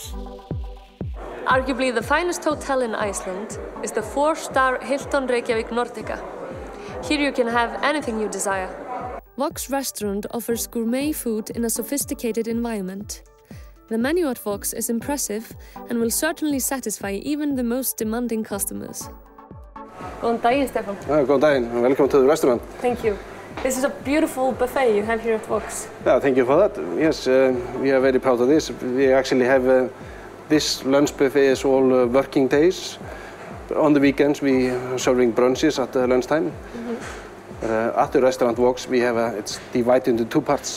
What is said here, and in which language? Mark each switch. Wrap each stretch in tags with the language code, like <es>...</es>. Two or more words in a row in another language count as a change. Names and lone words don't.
<en>Arguably the finest hotel in Iceland is the 4-star Hilton Reykjavík Nordica. Here you can have anything you desire. Vox restaurant offers gourmet food in a sophisticated environment. The menu at Vox is impressive and will certainly satisfy even the most demanding customers.</en> <is>Góðan daginn, Stefán. Góðan daginn,</is> <en>and welcome to the restaurant. Thank you. This is a beautiful buffet you have here at Vox. Yeah, thank you for that. Yes, we are very proud of this. We actually have this lunch buffet is all working days. On the weekends we are serving brunches at lunchtime. At the restaurant Vox we have it's divided into two parts.</en>